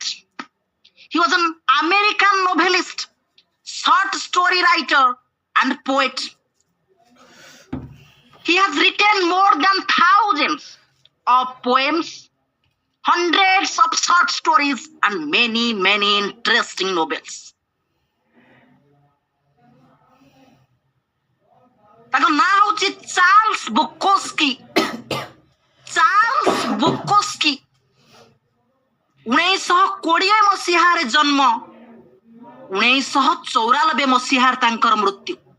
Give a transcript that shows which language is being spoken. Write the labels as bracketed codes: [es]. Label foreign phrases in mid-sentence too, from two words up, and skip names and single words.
[en] He was an American novelist, short story writer, and poet. He has written more than thousands of poems, hundreds of short stories, and many, many interesting novels. [or] ତାଙ୍କ ନାଁ ହଉଛି ଚାର୍ଲସ ବୁକୋସ୍କି। ଚାର୍ଲସ ବୁକୋସ୍କି 1920 ମସିହାରେ ଜନ୍ମ, 1994 ମସିହାରେ ତାଙ୍କର ମୃତ୍ୟୁ।